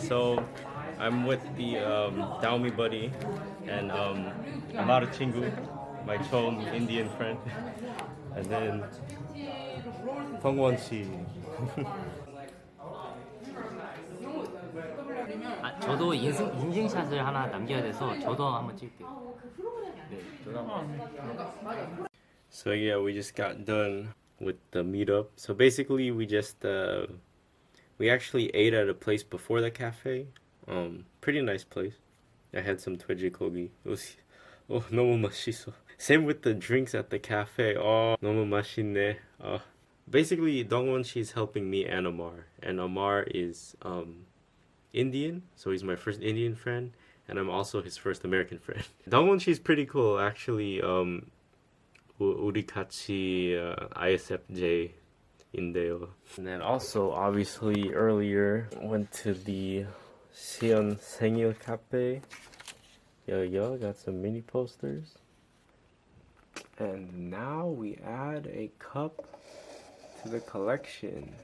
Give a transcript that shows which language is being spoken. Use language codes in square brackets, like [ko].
[en] So I'm with the Daomi buddy and Amar Chingu, my Chom Indian friend, and then Tongwon Shi. [ko] 저도 인증샷을 하나 남겨야 돼서 저도 한번 찍을게요. 네, 저도 한번. [en] So yeah, we just got done with the meetup. So basically, we just we actually ate at a place before the cafe. Pretty nice place. I had some [ko] 돼지고기. [en] It was [ko] 너무 맛있어. [en] Same with the drinks at the cafe. [ko] 너무 맛있네. [en] Basically, Dongwon she's helping me and Amar is Indian, so he's my first Indian friend, and I'm also his first American friend. Dongwon she's pretty cool actually. [ko] 우리 같이 ISFJ인데요. [en] And then also, obviously, earlier went to the Shion [ko] 생일 [en] cafe. Yo, got some mini posters. And now we add a cup to the collection.